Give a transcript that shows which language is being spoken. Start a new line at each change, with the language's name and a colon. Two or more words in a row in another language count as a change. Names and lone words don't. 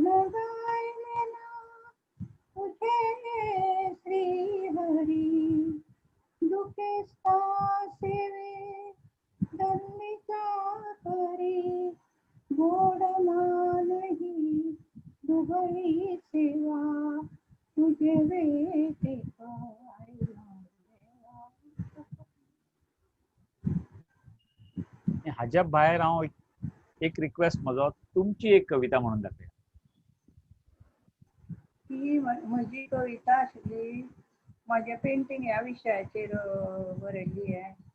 Marathi: गायले ना तुझे श्रीहरी, दुखेस्ता सेवे दल्लीचा करी, गोड मानही दुबळी सेवा, तुझे भेटीत आईला देवा.
Konkani: हाज्या भायर हांव एक रिक्वेस्ट म्हजो, तुमची एक कविता म्हणून दाखया. ही म्हजी कविता आशिल्ली, म्हजे पेंटिंग ह्या विशयाचेर बरयल्ली आहे.